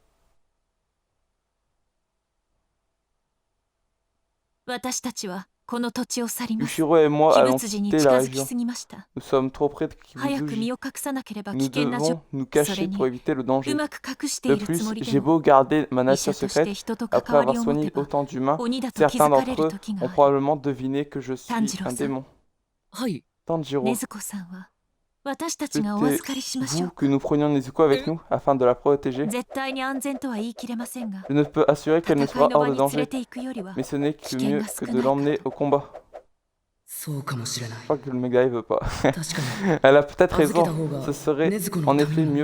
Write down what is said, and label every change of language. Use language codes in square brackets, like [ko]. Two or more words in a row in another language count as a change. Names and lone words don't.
[fr] Yushiro et moi allons quitter la région. Nous sommes trop près de Kibuzuji. Nous devons nous cacher pour éviter le danger. De plus, j'ai beau garder ma nature secrète, après avoir soigné autant d'humains, certains d'entre eux ont probablement deviné que je suis un démon. [ja] はい [fr] Tanjiro, [ja] 私たちがお預かりしましょ [fr] vous [ja] う [fr] que nous prenions Nezuko avec nous afin de la protéger. [ja] 絶対に安全とは言い切れませんが [fr] Je ne peux assurer qu'elle ne [ja] 戦い [fr] sera [ja] の [fr] hors [ja] 場 [fr] de [ja] に連れ [fr] danger, [ja] て行くよりは [fr] mais ce n'est que [ja] 危険 [fr] mieux [ja] が [fr] que [ja] 少 [fr] de [ja] ない [fr] l'emmener au combat. [ja] そうかもしれない [fr] Je crois que le méga veut pas. [ja] 確かに [fr] Elle a peut-être [ja] 預けた [fr] raison. [ja] 方が [fr] Ce serait [ja] 禰豆子の [fr] en [ja] ため [fr] effet [ja] にも